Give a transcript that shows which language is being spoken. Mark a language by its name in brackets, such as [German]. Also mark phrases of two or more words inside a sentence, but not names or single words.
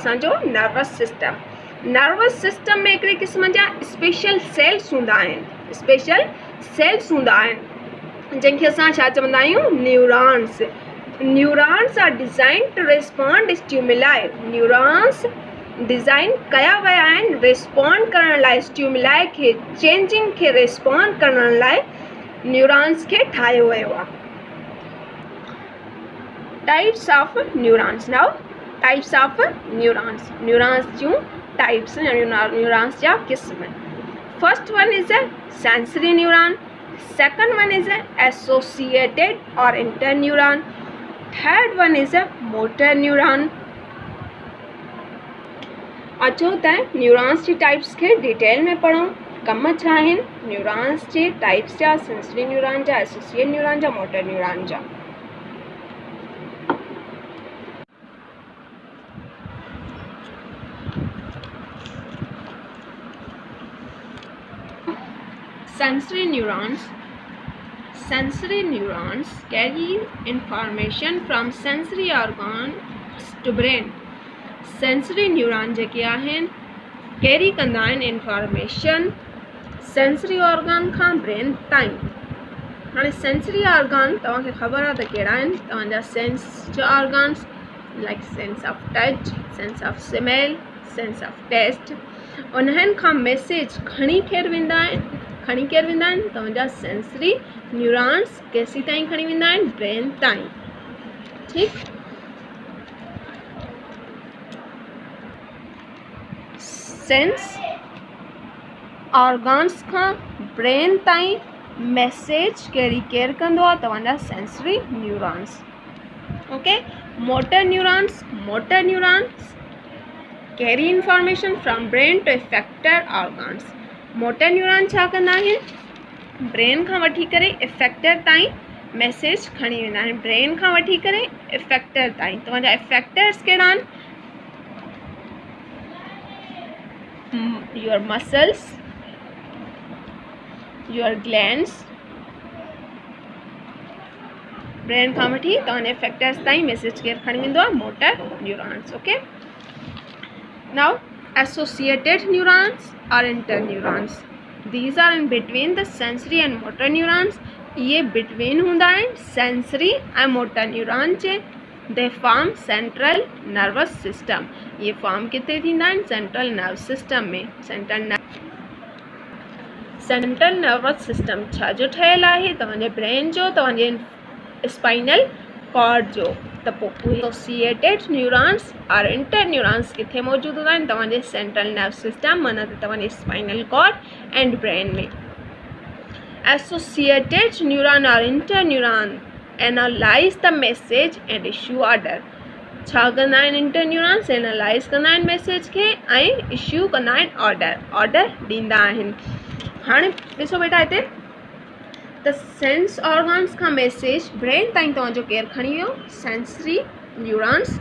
[Sindhi] असांजो नर्वस सिस्टम। नर्वस सिस्टम में हिकिड़े क़िस्म जा [English] special cells [Sindhi] हूंदा आहिनि, [English] special cells [Sindhi] हूंदा आहिनि जंहिंखे असां छा चवंदा आहियूं? न्यूरॉन्स। [English] Neurons are design to respond stimuli. [Sindhi] न्यूरॉन्स डिज़ाइन कया विया आहिनि रिस्पॉन्ड करण लाइ, स्टिमुलाई खे, चेंजिंग खे रिस्पॉन्ड करण लाइ न्यूरॉन्स खे ठाहियो वियो आहे। [English] Types of neurons. Now types of neurons. [Sindhi] न्यूरॉन्स जूं टाइप्स, न्यूरॉन्स जा क़िस्म। [English] First one is a sensory neuron, second one is a associated or interneuron, third one is a motor neuron. [Sindhi] अचो त न्यूरॉन्स जी टाइप्स खे डिटेल में पढ़ूं। कम छा आहिनि न्यूरॉन्स जे टाइप्स जा? [English] sensory neuron [Sindhi] जा, [English] associate neuron [Sindhi] जा, [English] motor neuron [Sindhi] जा। [English] Sensory neurons. Sensory neurons carry information from sensory organs to brain. Sensory neuron [Sindhi] जेके आहिनि कैरी कंदा आहिनि [English] information sensory organ [Sindhi] खां ब्रेन ताईं। हाणे [English] sensory organ [Sindhi] तव्हांखे ख़बर आहे त कहिड़ा आहिनि? तव्हांजा सेंस जा ऑर्गन्स [English] like sense of touch, sense of smell, sense of taste, [Sindhi] उन्हनि खां मैसेज खणी केरु वेंदा आहिनि? तव्हांजा [English] sensory neurons [Sindhi] केसी ताईं खणी वेंदा आहिनि? ब्रेन ताईं। ठीकु, [English] sense organs [Sindhi] खां ब्रेन ताईं मैसेज कैरी केरु कंदो आहे? तव्हांजा [English] sensory neurons. OK, motor neurons. Motor neurons carry information from brain to effector organs. [Sindhi] मोटर न्यूरॉन छा कंदा आहिनि? ब्रेन खां वठी करे इफेक्टर ताईं मैसेज खणी वेंदा आहिनि, ब्रेन खां वठी करे इफेक्टर ताईं। तव्हांजा इफेक्टर्स कहिड़ा आहिनि? [English] Your muscles, your glands. [Sindhi] ब्रेन खां वठी तव्हांजे इफेक्टर्स ताईं मैसेज केरु खणी वेंदो आहे? [English] Motor neurons. OK, now associated neurons or interneurons. These are in between the sensory and motor neurons. [Sindhi] ये between हूंदा आहिनि [English] sensory and motor neuron [Sindhi] जे। [English] They form central nervous system. [Sindhi] ये form किथे थींदा आहिनि? [English] central nervous system में। central nervous system [Sindhi] छा जो ठहियल आहे? तव्हांजे ब्रेन जो, तव्हांजे [English] spinal cord [Sindhi] जो। त पोइ [English] associated neurons [Sindhi] और [English] inter neurons [Sindhi] किथे मौजूद हूंदा आहिनि? तव्हांजे [English] central nerve system, [Sindhi] माना त तव्हांजे [English] spinal cord and brain [Sindhi] में। [English] Associated neuron or inter neuron analyze the message and issue order. [Sindhi] छा कंदा आहिनि [English] inter neurons? [Sindhi] एनालाइज कंदा आहिनि मैसेज खे ऐं इशू कंदा आहिनि ऑर्डर ॾींदा आहिनि। हाणे ॾिसो बेटा हिते त [English] sense organs [Sindhi] खां मैसेज ब्रेन ताईं तव्हांजो केरु खणी वियो? [English] Sensory neurons.